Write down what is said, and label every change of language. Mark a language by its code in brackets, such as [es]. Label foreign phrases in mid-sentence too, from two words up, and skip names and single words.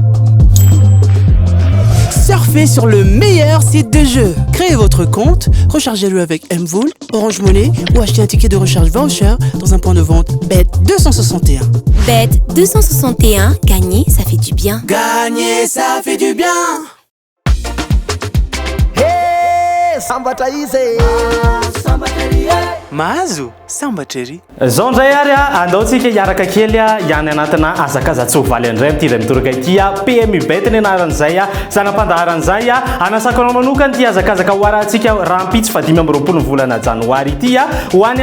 [fr] Surfez sur le meilleur site de jeu. Créez votre compte, rechargez-le avec Mvool, Orange Money ou achetez un ticket de recharge voucher dans un point de vente Bet 261. Bet 261, gagner, ça fait du bien. Gagner, ça fait du bien. [mg] Mahazo sambatrery zao ndray ary andaotsika hiaraka kely ihany anatina azakazatsovaly andray amin'ity iray mitoraka ity PMU bet ny anaran'izay zanam-pandaharan'izay anasakanao manokana ity azakazaka ho arahantsika rahampitsy fa 5 amby roapolo ny volana janoary ity ho any